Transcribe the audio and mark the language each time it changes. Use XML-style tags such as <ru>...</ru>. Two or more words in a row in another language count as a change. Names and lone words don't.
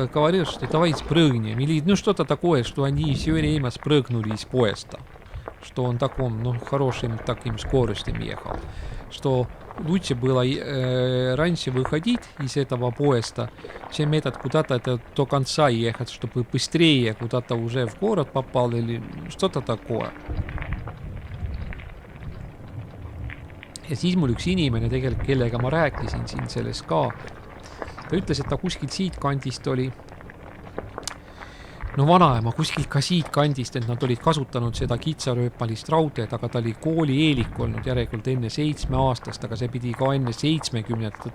<ru>говорила, что давай спрыгнем, или что-то такое, что они все время спрыгнули из поезда, что он таком, хорошим таким скоростью ехал, что лучше было раньше выходить из этого поезда, чем куда-то до конца ехать, чтобы быстрее куда-то уже в город попал или что-то такое.</ru> <et>Ja siis mul üks inimene tegelikult, kellega ma rääkisin siin sellest ka, ta ütles, et ta kuskilt siit kandist oli, vanaema kuskilt ka siit kandist, et nad olid kasutanud seda kitsarööpalist raudteed, aga ta oli koolieelik olnud järelikult enne 7-aastast, aga see pidi ka enne 70.</et>